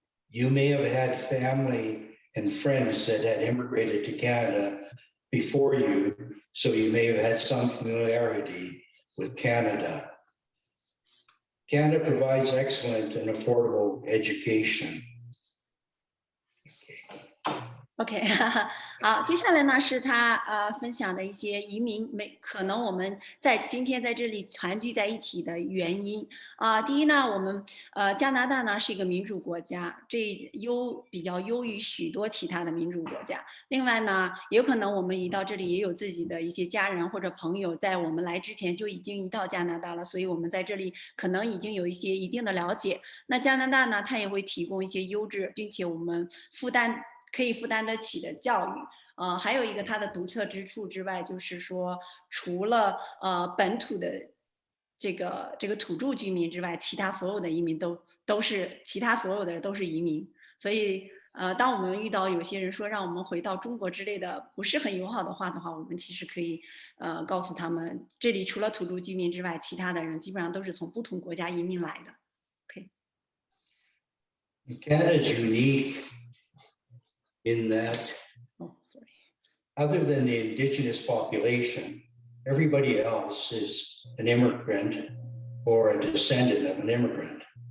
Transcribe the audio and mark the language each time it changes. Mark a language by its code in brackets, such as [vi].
[en] You may have had family and friends that had immigrated to Canada before you so you may have had some familiarity with Canada. Canada provides excellent and affordable education. [zh] OK， 好，接下来呢是他分享的一些移民可能我们今天在这里团聚在一起的原因第一呢，我们加拿大呢是一个民主国家，这比较优于许多其他的民主国家。另外呢，有可能我们移到这里也有自己的一些家人或者朋友，在我们来之前就已经移到加拿大了，所以我们在这里可能已经有一些一定的了解。那加拿大呢，它也会提供一些优质，并且我们可以负担得起的教育，还有一个它的独特之处之外，就是说，除了本土的这个土著居民之外，其他所有的移民其他所有的人都是移民。所以当我们遇到有些人说让我们回到中国之类的不是很友好的话，我们其实可以告诉他们，这里除了土著居民之外，其他的人基本上都是从不同国家移民来的。 [en] OK。 Canada is unique in that, other than the indigenous population, everybody else is an immigrant or a descendant of an immigrant.